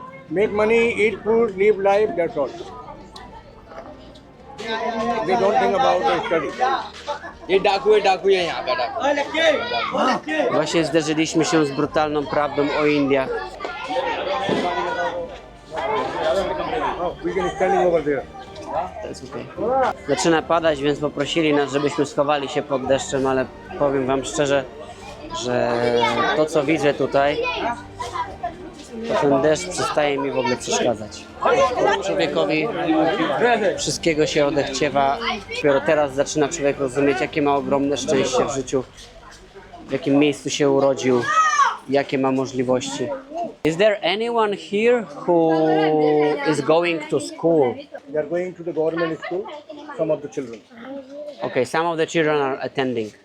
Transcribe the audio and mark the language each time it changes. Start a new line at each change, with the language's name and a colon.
English: Make money, eat food, live life, that's all. They don't think about the study.
Hindi: ये डाकू है यहाँ का डाकू
Polish: Właśnie zderzyliśmy się z brutalną prawdą o Indiach.
English: Oh, we can standing over there.
Polish: To jest okej. Zaczyna padać, więc poprosili nas, żebyśmy schowali się pod deszczem, ale powiem wam szczerze, że to co widzę tutaj, to ten deszcz przestaje mi w ogóle przeszkadzać. Człowiekowi wszystkiego się odechciewa. Dopiero teraz zaczyna człowiek rozumieć, jakie ma ogromne szczęście w życiu, w jakim miejscu się urodził, jakie ma możliwości.
English: Is there anyone here who is going to school? They are going to the government school, some of the children. Okay, some of the children are attending.